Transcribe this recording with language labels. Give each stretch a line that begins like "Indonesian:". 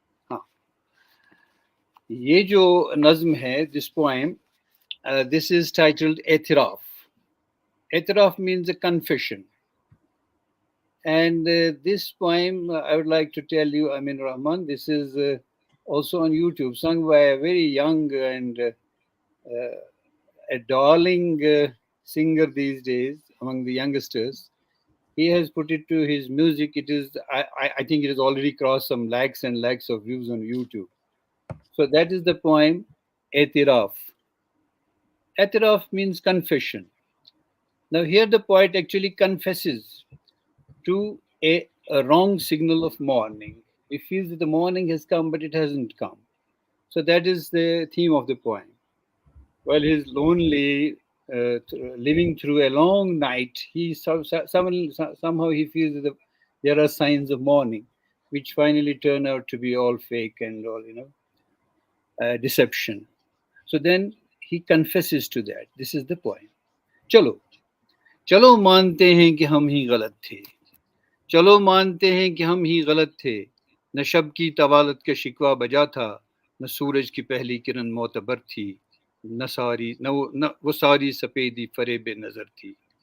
Hindi: हाँ ये जो नज्म है,
English: this poem, this is titled
Hindi: एतराफ़.
English: एतराफ़ means a confession. And this poem, I would like to tell you, Amin Rahman, this is also on YouTube, sung by a very young and a darling singer these days among the youngsters. He has put it to his music. It is, I think it has already crossed some lakhs and lakhs of views on YouTube. So that is the poem, Etiraf. Etiraf means confession. Now here the poet actually confesses to a wrong signal of morning. He feels that the morning has come, but it hasn't come. So that is the theme of the poem. While he's lonely, living through a long night, somehow he feels that there are signs of morning, which finally turn out to be all fake and all, deception. So then he confesses to that. This is the poem.
Hindi: चलो चलो मानते हैं कि हम ही गलत थे. चलो मानते हैं कि हम ही गलत थे. न शब की तवालत का शिकवा बजा था, न सूरज की पहली किरण मोतबर थी, न वो सारी सफेदी फरेब नजर थी.